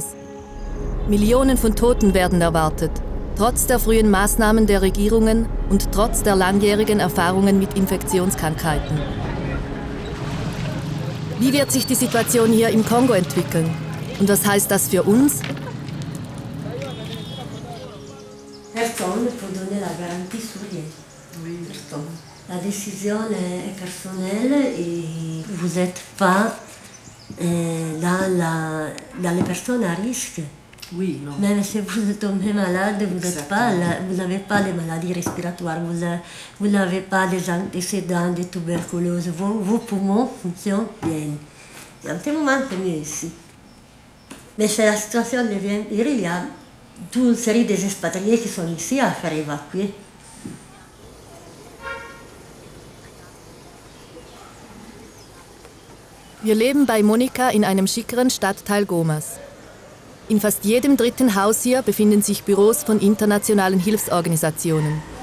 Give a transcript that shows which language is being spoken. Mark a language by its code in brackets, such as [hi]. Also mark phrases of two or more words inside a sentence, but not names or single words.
[de] Millionen von Toten werden erwartet, trotz der frühen Maßnahmen der Regierungen und trotz der langjährigen Erfahrungen mit Infektionskrankheiten. Wie wird sich die Situation hier im Kongo entwickeln? Und was heißt das für uns? [fr] Personne pour donner la petit sourire. Oui. La décision est personnelle et vous n'êtes pas dans les personnes à risque. Oui, non. Même si vous tombez malade, vous n'avez pas de maladies respiratoires, vous n'avez pas des antécédents de tuberculose, vos poumons fonctionnent bien. Et en ce moment, c'est mieux ici. Mais si la situation devient pire, il y a toute une série d'expatriés qui sont ici à faire évacuer. [de] Wir leben bei Monika in einem schickeren Stadtteil Gomas. In fast jedem dritten Haus hier befinden sich Büros von internationalen Hilfsorganisationen.